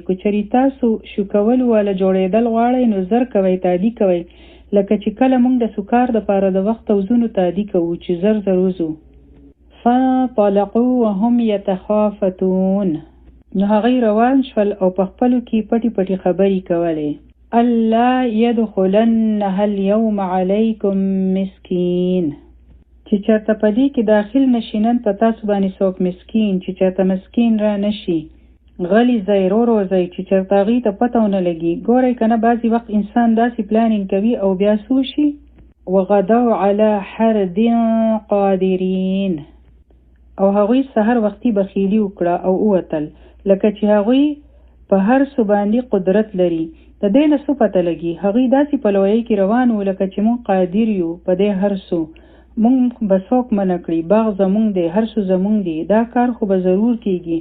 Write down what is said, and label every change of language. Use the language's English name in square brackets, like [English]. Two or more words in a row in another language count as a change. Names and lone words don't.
[Pashto] که چېرې تاسو شو کول واله جوړېدل غواړئ نو زر کوئ، تادي کوئ. لکه چې کله موږ د سکار دپاره د وخت او زونو تادي کوو چې زر وځو. [Arabic] فانطلقوا وهم یتخافتون. [Pashto] نو هغوی روان شول او په خپلو کې پټې خبرې کولې. [Arabic] الله يدخلنها اليوم عليكم مسكين. [Pashto] چې چېرته په دې کې داخل نشي نن په تاسو باندې څوک مسکین. چې چېرته مسکین را نشي، غلی ځئ، روځئ چې چېرته هغې ته پته ونه لګي. ګورئ که نه بعضې وخت انسان داسې پلانینګ کوي او بیا څه وشي؟ [Arabic] وغدوا على حرد قادرین. [Pashto] او هغوی سحر وختي بخیلي وکړه او ووتل، لکه چې هغوی په هر څه باندې قدرت لري. د دې نه څه پته لګي؟ هغوی داسې په لویۍ کې روان وو لکه چې موږ قادر یو په دې هر څه، موږ به څوک منع کړي، باغ زموږ دی، هر څه زموږ دی، دا کار خو به ضرور کیږي.